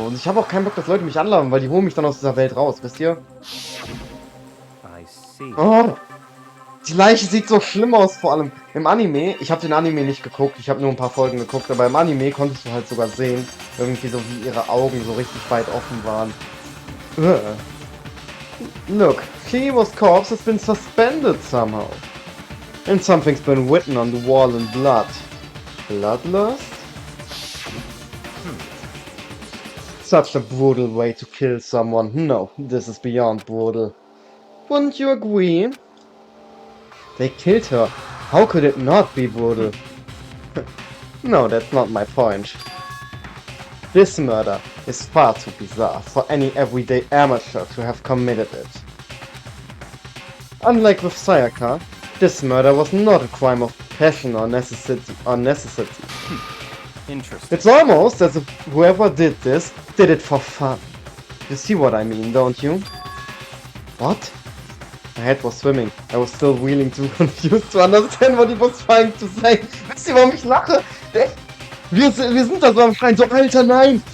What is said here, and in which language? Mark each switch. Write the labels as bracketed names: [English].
[German] Und ich habe auch keinen Bock, dass Leute mich anlaufen, weil die holen mich dann aus dieser Welt raus, wisst ihr? [English] I see. [German] Oh, die Leiche sieht so schlimm aus, vor allem im Anime. Ich habe den Anime nicht geguckt, ich habe nur ein paar Folgen geguckt, aber im Anime konntest du halt sogar sehen, irgendwie so wie ihre Augen so richtig weit offen waren. [English] Look, Chihiro's corpse has been suspended somehow. And something's been written on the wall in blood. Bloodlust? Such a brutal way to kill someone. No, this is beyond brutal. Wouldn't you agree? They killed her. How could it not be brutal? No, that's not my point. This murder is far too bizarre for any everyday amateur to have committed it. Unlike with Sayaka, this murder was not a crime of passion or necessity. Interesting. It's almost as if whoever did this did it for fun. You see what I mean, don't you? What? My head was swimming. I was still really too confused to understand what he was trying to say. [German] Wisst ihr, warum ich lache? Wir sind da so am Schreien, so, Alter, nein!